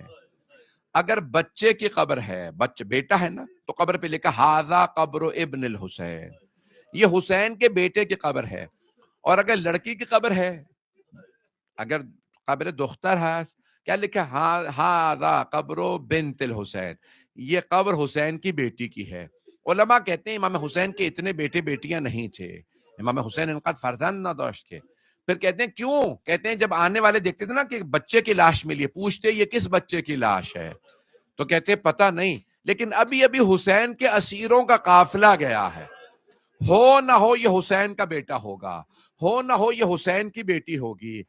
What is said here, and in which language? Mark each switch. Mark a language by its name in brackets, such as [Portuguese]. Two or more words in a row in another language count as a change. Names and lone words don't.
[Urdu] اگر بچے کی قبر ہے، بیٹا ہے نا، تو قبر پہ لکھا [Arabic] ھذا قبر ابن الحسین، [Urdu] یہ حسین کے بیٹے کی قبر ہے۔ اور اگر لڑکی کی قبر ہے، اگر [Persian] قبر دختر [Urdu] ہے، کیا لکھا؟ [Arabic] ھذا قبر بنت الحسین، [Urdu] یہ قبر حسین کی بیٹی کی ہے۔ علماء کہتے ہیں [Persian] امام حسین کے اتنے بیٹے بیٹیاں نہیں تھے، امام حسین انقدر فرزند نہ داشت کے۔ [Urdu] پھر کہتے ہیں کیوں؟ کہتے ہیں جب آنے والے دیکھتے تھے نا کہ بچے کی لاش ملی ہے، پوچھتے یہ کس بچے کی لاش ہے، تو کہتے پتہ نہیں، لیکن ابھی حسین کے اسیروں کا قافلہ گیا ہے، ہو نہ ہو یہ حسین کا بیٹا ہوگا، ہو نہ ہو یہ حسین کی بیٹی ہوگی۔